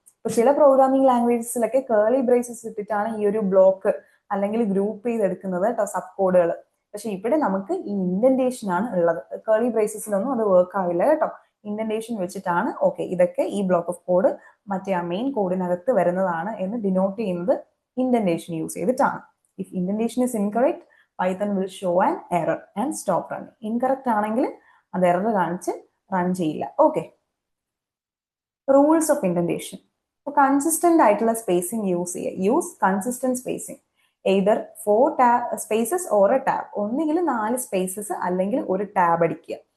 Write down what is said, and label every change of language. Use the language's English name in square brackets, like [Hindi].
[Malayalam] ഇപ്പൊ ചില programming ലാംഗ്വേജസിലൊക്കെ curly braces ഇട്ടിട്ടാണ് ഈ ഒരു ബ്ലോക്ക് അല്ലെങ്കിൽ ഗ്രൂപ്പ് ചെയ്തെടുക്കുന്നത് കേട്ടോ, സബ് കോഡുകൾ. പക്ഷെ ഇവിടെ നമുക്ക് ഈ ഇൻഡന്റേഷൻ ആണ് ഉള്ളത്. കേർലി ബ്രേസസിലൊന്നും അത് വർക്ക് ആവില്ല കേട്ടോ. ഇൻഡന്റേഷൻ വെച്ചിട്ടാണ് ഓക്കെ ഇതൊക്കെ ഈ ബ്ലോക്ക് ഓഫ് കോഡ് മറ്റേ ആ മെയിൻ കോഡിനകത്ത് വരുന്നതാണ് എന്ന് ഡിനോട്ട് ചെയ്യുന്നത് ഇൻഡന്റേഷൻ യൂസ് ചെയ്തിട്ടാണ്. [English] If indentation is incorrect, Python will show an error and stop running. [Malayalam] Incorrect ആണെങ്കിൽ അത് എറർ കാണിച്ച് റൺ ചെയ്യില്ല. Okay, [English] Rules of indentation. [Malayalam] അപ്പോൾ കൺസിസ്റ്റന്റ് ആയിട്ടുള്ള സ്പേസിംഗ് യൂസ് ചെയ്യുക. [English] Use consistent spacing. Either 4 spaces or a tab. [Malayalam] ഒന്നുകിൽ 4 spaces അല്ലെങ്കിൽ ഒരു ടാബ് അടിക്കുക.